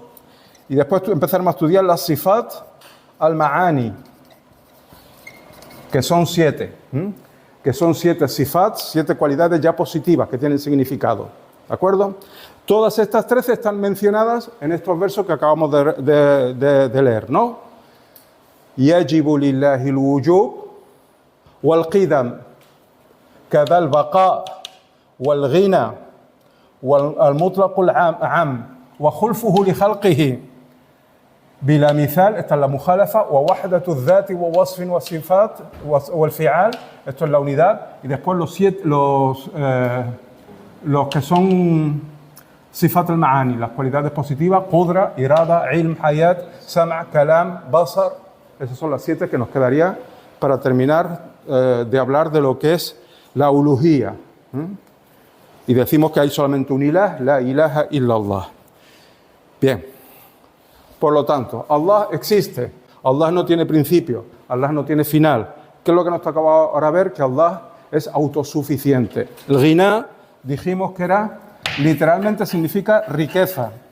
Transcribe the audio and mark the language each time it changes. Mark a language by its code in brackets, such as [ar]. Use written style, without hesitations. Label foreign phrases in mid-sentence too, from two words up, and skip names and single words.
[es] Y después empezaremos a estudiar las [ar] صفات المعاني, [es] que son 7. Que son 7 Sifat, 7 cualidades ya positivas que tienen significado. ¿De acuerdo? Todas estas 13 están mencionadas en estos versos que acabamos de leer, ¿no? [ar] يجب لله الوجوب والقدم كذا البقاء والغنى والمطلق العام و خلفه ل خلقه بلا مثال. [es] Esta es la mukhalafa. [ar] و وحدة الذات و وصف و صفات والفعال. [es] Esto es la unidad. Y después los que son [ar] صفات المعاني, [es] las cualidades positivas, [ar] قدرة، إرادة، علم، حياة، سمع، كلام، بصر. [es] Esas son las 7 que nos quedaría para terminar de hablar de lo que es la uluhía. Y decimos que hay solamente un ilah, [ar] لا إله إلا الله. [es] Bien, por lo tanto, Allah existe, Allah no tiene principio, Allah no tiene final. ¿Qué es lo que nos toca ahora ver? Que Allah es autosuficiente. El ghina, dijimos que era, literalmente significa riqueza.